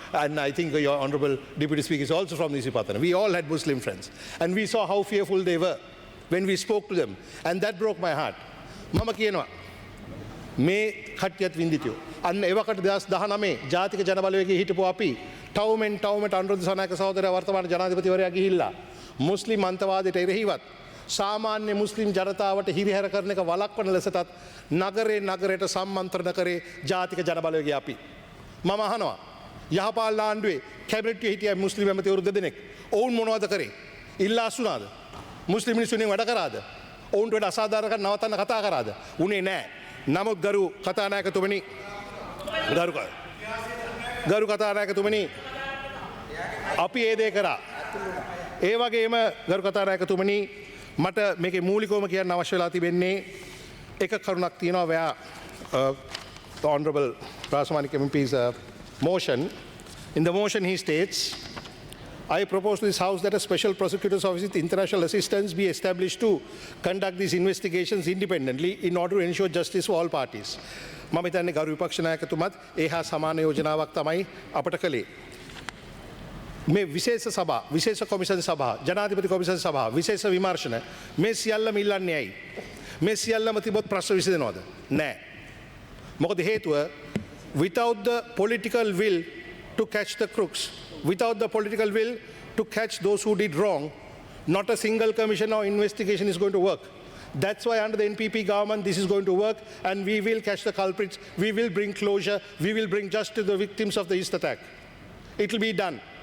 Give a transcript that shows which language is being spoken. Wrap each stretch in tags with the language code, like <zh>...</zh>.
<en>And I think your honorable deputy speaker is also from Isipatana. We all had Muslim friends and we saw how fearful they were when we spoke to them, and that broke my heart.</en> <si>මම කියනවා මේ කට්ටියත් වින්දිතයෝ. අන්න එවකට 2019 ජාතික ජන බලවේගයේ හිටපු අපි ටවුමෙන්ට අනුර දිසානායක සහෝදරයා වර්තමාන ජනාධිපතිවරයා ගිහිල්ලා මුස්ලිම් අන්තවාදයට එරෙහිවත් සාමාන්‍ය මුස්ලිම් ජනතාවට හිරිහැර කරන එක වළක්වන ලෙසටත් නගරයට සම්මන්ත්‍රණ කරේ ජාතික ජන බලවේගය අපි. මම අහනවා යහපාලන ආණ්ඩුවේ කැබිනට් එකේ හිටිය මුස්ලිම් ඇමතිවරු දෙදෙනෙක් ඔවුන් මොනවද කරේ? ඉල්ලා අසුනාද? මුස්ලිම් මිනිස්සුන්ගෙන් වැඩ කරාද? ඔවුන්ට වැඩ අසාධාරණකම් නවත්තන්න කතා කරාද? උනේ නෑ. නමුත් ගරු කතානායකතුමනි ගරු කතානායකතුමනි අපි ඒ දේ කරා. ඒ වගේම ගරු කතානායකතුමනි මට මේකේ මූලිකවම කියන්න අවශ්‍ය වෙලා තිබෙන්නේ එක කරුණක් තියෙනවා.</si> <en>The Honorable Rasamani MP's motion In the motion he states, I propose to this House that a special prosecutor's office with international assistance be established to conduct these investigations independently in order to ensure justice for all parties.</en> <si>මම හිතන්නේ ගරු විපක්ෂ නායකතුමත් ඒ හා සමාන යෝජනාවක් තමයි අපට කළේ. මේ විශේෂ සභා, විශේෂ කොමිසම් සභා, ජනාධිපති කොමිසම් සභා, විශේෂ විමර්ශන මේ සියල්ලම ඉල්ලන්නේ ඇයි? මේ සියල්ලම තිබොත් ප්‍රශ්න විසඳෙනවද? නැහැ. මොකද හේතුව</si> <en>without the political will to catch the crooks, without the political will to catch those who did wrong, not a single commission or investigation is going to work. That's why under the NPP government this is going to work, and we will catch the culprits, we will bring closure, we will bring justice to the victims of the East attack. It will be done.</en>